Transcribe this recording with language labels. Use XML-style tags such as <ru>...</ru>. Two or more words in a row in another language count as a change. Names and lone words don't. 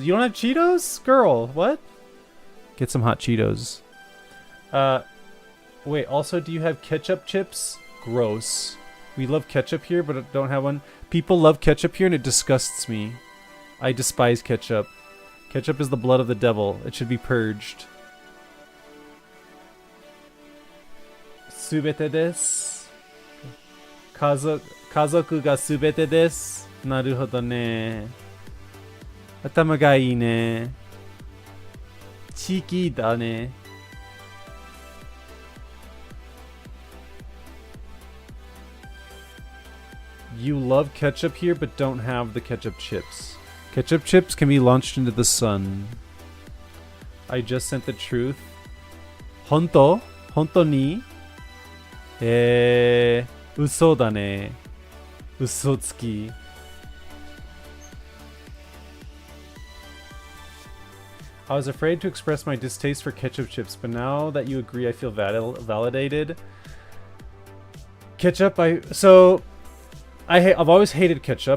<en>You don't have Cheetos? Girl, what? Get some hot Cheetos. Wait, also, do you have ketchup chips? Gross. We love ketchup here, but don't have one. People love ketchup here, and it disgusts me. I despise ketchup. Ketchup is the blood of the devil. It should be purged.</en> <ja>すべてです. 家族がすべてです. なるほどね。頭がいいね. ちきだね.</ja> <en>You love ketchup here, but don't have the ketchup chips. Ketchup chips can be launched into the sun. I just sent the truth.</en> <ja>本当? 本当に?嘘だね. 嘘つき.</ja> <en>I was afraid to express my distaste for ketchup chips, but now that you agree, I feel validated. Ketchup, I've always hated ketchup.</en>